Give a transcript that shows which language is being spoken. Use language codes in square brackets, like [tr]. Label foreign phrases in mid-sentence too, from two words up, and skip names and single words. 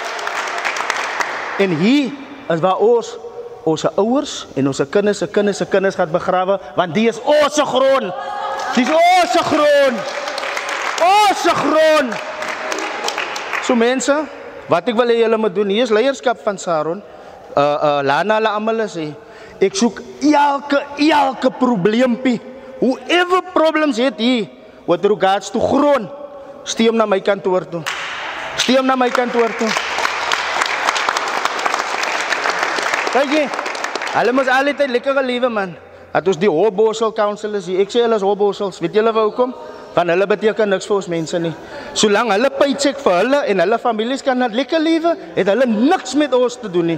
[af] En hier is waar ons ouers en ons kinders gaan begrawe, want die is ons grond. Dis ons grond. Ons grond. So mense, wat ek wil hê julle moet doen, hier is leierskap van Saron. Lana hulle almal sê, ek soek elke probleempie. [en] Whoever problems [af] het hier, [en] with regards to [af] grond, stuur hom na my kantoor toe. Stuur hom na my kantoor toe. Kyk jy, hulle moes altyd lekker gelewe man. Dat ons die Hoborsel councillors hier, ek sê hulle is Hoborsels, weet julle waar hoekom? Want hulle beteken niks vir ons mense nie. Solang hulle [en] paycheck vir [af] hulle en hulle families kan net lekker lewe, het hulle niks met ons te doen nie.